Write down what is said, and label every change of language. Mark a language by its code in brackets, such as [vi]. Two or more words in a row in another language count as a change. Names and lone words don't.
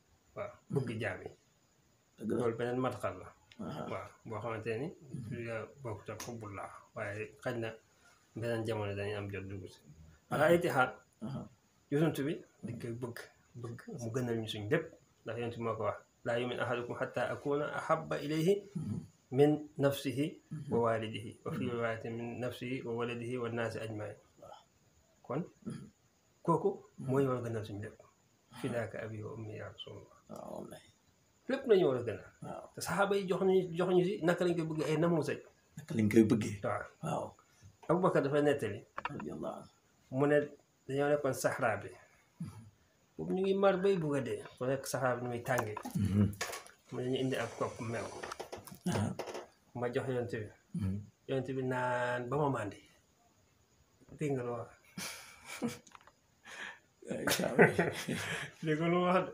[wo] waaw bëgg jaam yi. loolu beneen matxal la. waaw boo xamante ni. nga bokk ca xubbullah waaye xaj na beneen jamono dañuy am jot dugg si. ala ittihaad yonent bi di koy bëgg mu gënal ñu suñ lépp ndax yonent bi moo ko wax [ar] لا يؤمن أحدكم حتى أكون أحب إليه من نفسه ووالده وفي رواية من نفسه وولده والناس أجمعين [wo] kon kooku moo ñu war a gënal suñu lépp [ar] فداك أبي وأمي يا رسول الله [wo] lépp nañu war a gënal te saxaaba yi jox ñu si naka lañ koy bëggee ay namuusaj naka lañ koy bëggee waaw Abubakar dafa nettali mu ne dañoo nekkoon saxraa bi boobu ñu ngi mar bay bugg a dee ku nekk saxraa bi nu muy tàngee mu ne ñu indi ak kopp meew ma jox yonent bi naan ba ma màndi dégg nga lu wax dégg nga lu wax